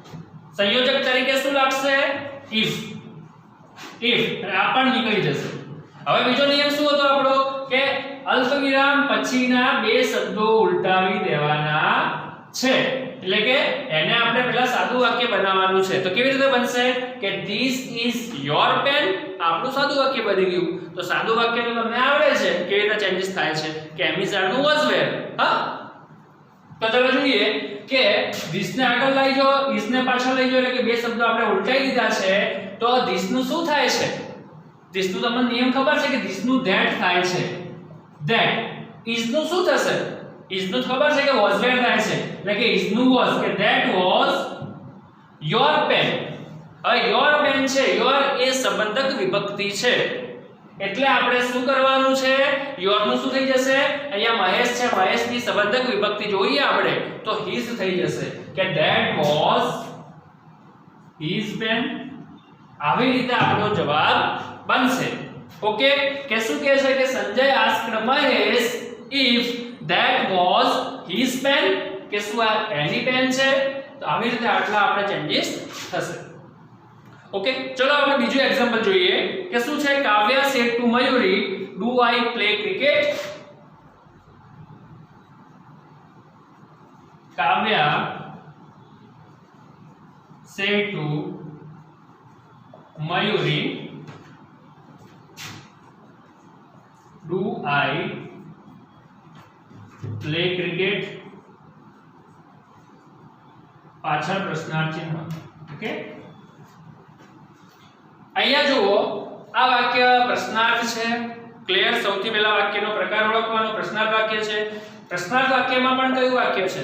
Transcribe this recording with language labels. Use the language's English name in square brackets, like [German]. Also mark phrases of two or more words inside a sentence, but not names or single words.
[Gujarati] સંયોજક તરીકે શું લાગશે? if. આ પણ નીકળી જશે. હવે બીજો નિયમ શું હતો આપણો કે અલ્પવિરામ પછીના બે શબ્દો ઉલટાવી દેવાના છે, એટલે કે એને આપણે પહેલા સાદું વાક્ય બનાવવાનું છે. તો કેવી રીતે બનશે કે [English] this is your pen, [Gujarati] આપણું સાદું વાક્ય બની ગયું. તો સાદું વાક્ય તો તમને આવડે છે કેવી રીતે ચેન્જીસ થાય છે કે [English] am is are [Gujarati] નું [English] was where. [Gujarati] હા, તો ચાલો જોઈએ કે this ને આગળ લઈ જાઓ, is ને પાછળ લઈ જાઓ, એટલે કે બે શબ્દો આપણે ઉલટાઈ દીધા છે. તો this નું શું થાય છે? this નું તમને નિયમ ખબર છે કે this નું that થાય છે. [English] that is [Gujarati] નું શું થશે? is નું ખબર છે કે [English] was where [Gujarati] થાય છે, એટલે કે is નું was કે [English] that was your pen. [Gujarati] હવે [English] your pen [Gujarati] છે, your એ સંબંધક વિભક્તિ છે, એટલે આપણે શું કરવાનું છે? your નું શું થઈ જશે? અહીંયા મહેશ છે, મહેશ ની સંબંધક વિભક્તિ જોઈએ આપણે તો his થઈ જશે કે [English] that was his pen. [Gujarati] આવી રીતે આપણો જવાબ બનશે. ઓકે, કે શું કહે છે કે સંજય asked મહેશ if that was his pen, કે શું આ એની પેન છે? તો આવી રીતે આટલા આપણે ચેન્જીસ થશે. ઓકે, ચલો આપણે બીજું એક્ઝામ્પલ જોઈએ કે શું છે. [English] કાવ્યા said to Mayuri, do I play cricket? કાવ્યા said to Mayuri, do I play cricket? [Gujarati] પાછળ પ્રશ્નાર્થ ચિહ્ન. ઓકે, અહીંયા જુઓ આ વાક્ય પ્રશ્નાર્થ છે. ક્લિયર? સૌથી પહેલા વાક્યનો પ્રકાર ઓળખવાનો. પ્રશ્નાર્થ વાક્ય છે. પ્રશ્નાર્થ વાક્યમાં પણ કયું વાક્ય છે?